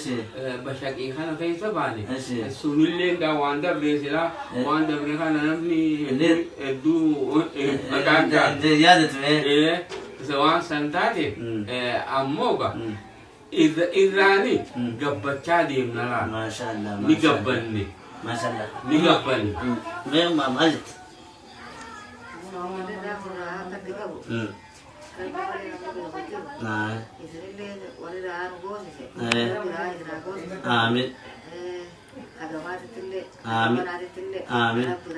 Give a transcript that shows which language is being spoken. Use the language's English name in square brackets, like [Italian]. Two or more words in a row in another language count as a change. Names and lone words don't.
[Oromo] Bashaqii kana keessa baane. Sunillee gaa waan dabree silaa waan dabree kana namni hedduu maqaan gaa. Yaadatu waan san taate ammoo gaa irraani gabbachaa deemna laa. [Arabic] ما شاء الله. [Oromo] Ni gabbanne. [Arabic] ما شاء الله. [Oromo] Ni gabbanne. Mee maalitti? Amin. Amin. Amin.